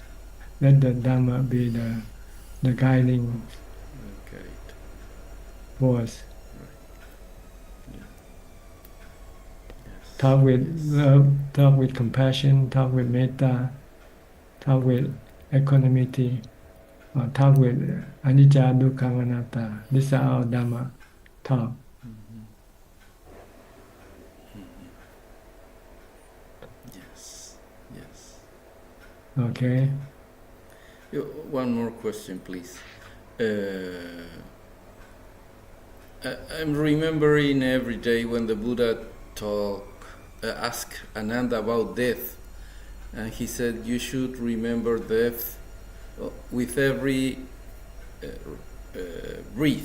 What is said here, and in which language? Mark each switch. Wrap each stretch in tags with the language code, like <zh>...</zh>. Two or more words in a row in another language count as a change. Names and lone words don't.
<en>Let the Dhamma be the guiding force. Yeah. Yes. Talk with love, talk with compassion, talk with metta, talk with equanimity, or talk with</en> <pi>anicca, dukkha, anatta.</pi> <en>These are our Dhamma talk. Mm-hmm. Mm-hmm. Yes. Okay. One more question, please. I'm remembering every day when the Buddha asked Ananda about death, and he said you should remember death with every breathe.</en>